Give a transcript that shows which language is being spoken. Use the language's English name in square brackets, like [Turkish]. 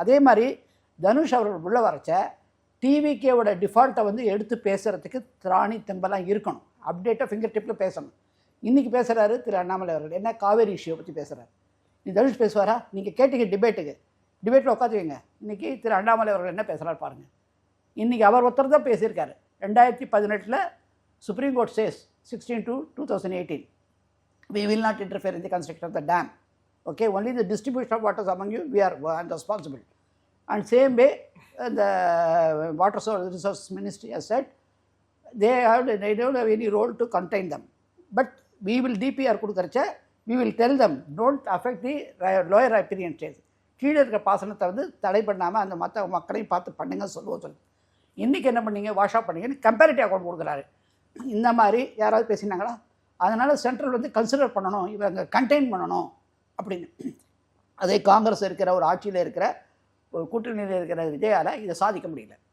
[Tamil] அதே மாதிரி தனுஷ் அவர்கள் உள்ள வரைச்ச டிவிகேவோட டிஃபால்ட்டை வந்து எடுத்து பேசுகிறதுக்கு திராணி தெம்பெல்லாம் இருக்கணும். அப்டேட்டாக ஃபிங்கர் டிப்பில் பேசணும். இன்றைக்கி பேசுகிறாரு திரு அண்ணாமலை அவர்கள், என்ன காவேரி இஷ்யூவை பற்றி பேசுகிறார். நீ தனுஷ் பேசுவாரா? நீங்கள் கேட்டீங்க டிபேட்டில் உட்காந்துவீங்க. இன்றைக்கி திரு அண்ணாமலை அவர்கள் என்ன பேசுகிறார் பாருங்கள். இன்றைக்கி அவர் ஒருத்தர் தான் பேசியிருக்காரு. [English] 2018 [Tamil] supreme court chase [English] 16/2/2018 we will not interfere in the construction of the dam. Okay, only the distribution of waters among you, we are responsible. And same way, the water resource ministry has said they don't have any role to contain them. But we will DPR [Tamil] கொடுக்கறச்ச [English] we will tell them don't affect the lower riparian stage. [Tamil] கீழே இருக்கிற பாசனத்தை வந்து தடை பண்ணாமல் அந்த மற்ற மக்களையும் பார்த்து பண்ணுங்க சொல்லுவோம் சொல்லி. இன்றைக்கி என்ன பண்ணீங்க? வாஷ் ஆஃப் பண்ணீங்கன்னு கம்பேரிட்டிவ் அக்கௌண்ட் கொடுக்குறாரு. இந்த மாதிரி யாராவது பேசினாங்களா? அதனால் சென்ட்ரல் வந்து கன்சிடர் பண்ணணும், இவங்க கண்டெயின் பண்ணணும் அப்படின்னு. அதே காங்கிரஸ் இருக்கிற ஒரு ஆட்சியில் இருக்கிற ஒரு கூட்டணியில் இருக்கிற விஜயால் இதை சாதிக்க முடியல.